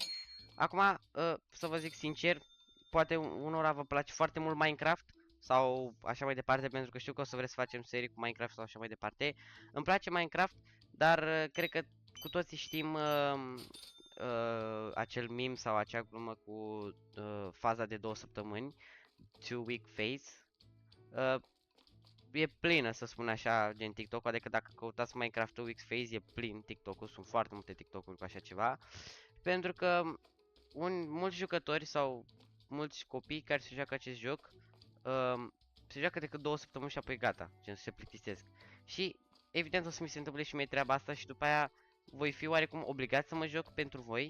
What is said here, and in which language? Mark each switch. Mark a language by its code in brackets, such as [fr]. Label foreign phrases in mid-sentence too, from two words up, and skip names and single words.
[ro] Acum, să vă zic sincer, poate unora vă place foarte mult Minecraft sau așa mai departe, pentru că știu că o să vreți să facem serii cu Minecraft sau așa mai departe. Îmi place Minecraft, dar cred că cu toții știm acel meme sau acea glumă cu faza de 2 săptămâni, [en] 2 week phase. [ro] E plină, să spun așa, gen TikTok, adică dacă căutați Minecraft [en] 2 weeks phase, [ro] e plin TikTok-ul, sunt foarte multe TikTok-uri cu așa ceva. Pentru că mulți jucători sau mulți copii care se joacă acest joc se joacă decât 2 săptămâni și apoi gata, gen se plictisesc. Și evident o să mi se întâmple și mie treaba asta și după aia voi fi oarecum obligat să mă joc pentru voi.